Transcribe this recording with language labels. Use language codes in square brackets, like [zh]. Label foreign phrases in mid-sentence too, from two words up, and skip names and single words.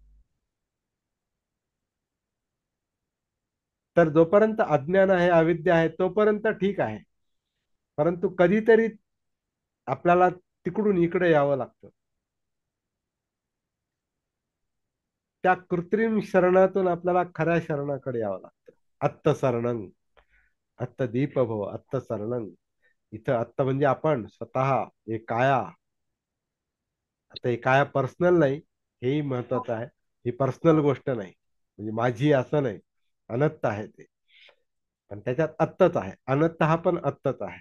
[mr] तर जोपर्यंत अज्ञान आहे, अविद्या आहे, तोपर्यंत ठीक आहे. परंतु कधीतरी आपल्याला तिकडून इकडे यावं लागतं. त्या कृत्रिम शरणातून आपल्याला खऱ्या शरणाकडे यावं लागतं. [pi] अत्त शरणं, अत्त दीप भव, अत्त शरणं. [mr] इथं अत्त म्हणजे आपण स्वतः, हे काया. आता हे काया पर्सनल नाही, हेही महत्वाचं आहे. ही पर्सनल गोष्ट नाही, म्हणजे माझी असं नाही. अनत्त आहे ते. पण त्याच्यात अत्तच आहे. अनत्त हा पण अत्तच आहे.